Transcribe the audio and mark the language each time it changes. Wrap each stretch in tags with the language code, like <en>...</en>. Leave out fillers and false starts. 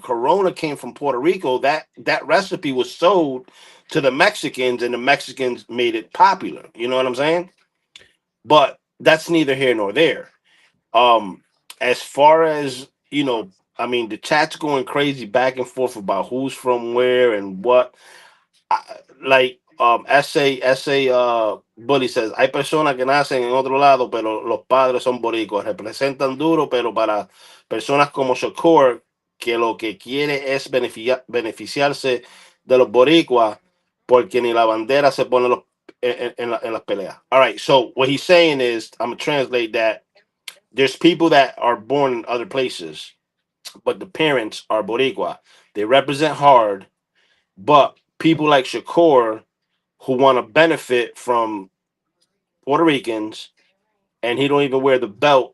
<en>Corona came from Puerto Rico. That recipe was sold to the Mexicans, and the Mexicans made it popular. You know what I'm saying? But that's neither here nor there. Um, as far as I mean, the chat's going crazy back and forth about who's from where and what. Like essay Bully says,</en> <es>hay personas que nacen en otro lado, pero los padres son boricuas, representan duro, pero para personas como Shakur, que lo que quiere es beneficiarse de los boricuas, porque ni la bandera se pone en las peleas.</es> <en>All right, so what he's saying is, I'm gonna translate that. There's people that are born in other places, but the parents are boricua. They represent hard, but people like Shakur who want to benefit from Puerto Ricans, and he don't even wear the belt.</en>